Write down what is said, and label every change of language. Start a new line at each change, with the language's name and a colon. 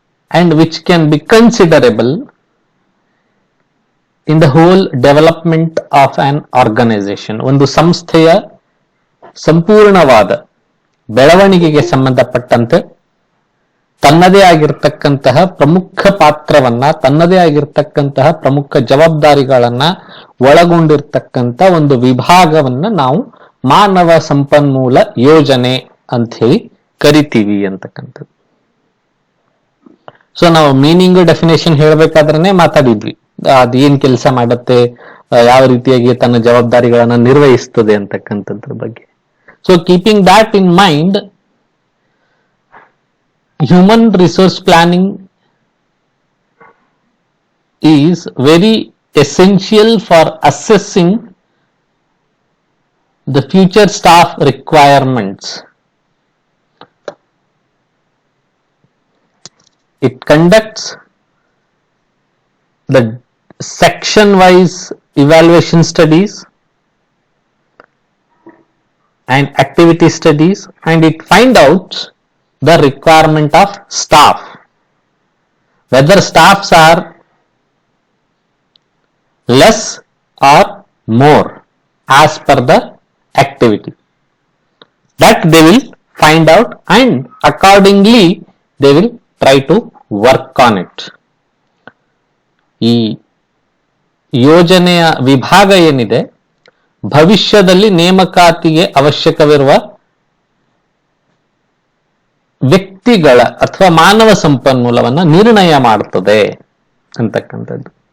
English: and which can be considerable in the whole development of an organization.
Kannada: ಒಂದು ಸಂಸ್ಥೆಯ ಸಂಪೂರ್ಣವಾದ ಬೆಳವಣಿಗೆಗೆ ಸಂಬಂಧಪಟ್ಟಂತೆ ತನ್ನದೇ ಆಗಿರತಕ್ಕಂತಹ ಪ್ರಮುಖ ಪಾತ್ರವನ್ನ, ತನ್ನದೇ ಆಗಿರತಕ್ಕಂತಹ ಪ್ರಮುಖ ಜವಾಬ್ದಾರಿಗಳನ್ನ ಒಳಗೊಂಡಿರ್ತಕ್ಕಂಥ ಒಂದು ವಿಭಾಗವನ್ನ ನಾವು ಮಾನವ ಸಂಪನ್ಮೂಲ ಯೋಜನೆ ಅಂತ ಹೇಳಿ ಕರಿತೀವಿ ಅಂತಕ್ಕಂಥದ್ದು. ಸೊ ನಾವು ಮೀನಿಂಗ್ ಡೆಫಿನೇಷನ್ ಹೇಳ್ಬೇಕಾದ್ರೆ ಮಾತಾಡಿದ್ವಿ, ಅದು ಏನ್ ಕೆಲಸ ಮಾಡುತ್ತೆ, ಯಾವ ರೀತಿಯಾಗಿ ತನ್ನ ಜವಾಬ್ದಾರಿಗಳನ್ನ ನಿರ್ವಹಿಸ್ತದೆ ಅಂತಕ್ಕಂಥದ್ರ ಬಗ್ಗೆ.
English: So keeping that in mind, human resource planning is very essential for assessing the future staff requirements. It conducts the section wise evaluation studies and activity studies, and it finds out the requirement of staff, whether staffs are less or more as per the activity. That they will find out and accordingly they will try to work on it.
Kannada: ಈ ಯೋಜನೆಯ ವಿಭಾಗ ಏನಿದೆ, ಭವಿಷ್ಯದಲ್ಲಿ ನೇಮಕಾತಿಗೆ ಅವಶ್ಯಕವಿರುವ ವ್ಯಕ್ತಿಗಳ ಅಥವಾ ಮಾನವ ಸಂಪನ್ಮೂಲವನ್ನ ನಿರ್ಣಯ ಮಾಡುತ್ತದೆ ಅಂತಕ್ಕಂಥದ್ದು.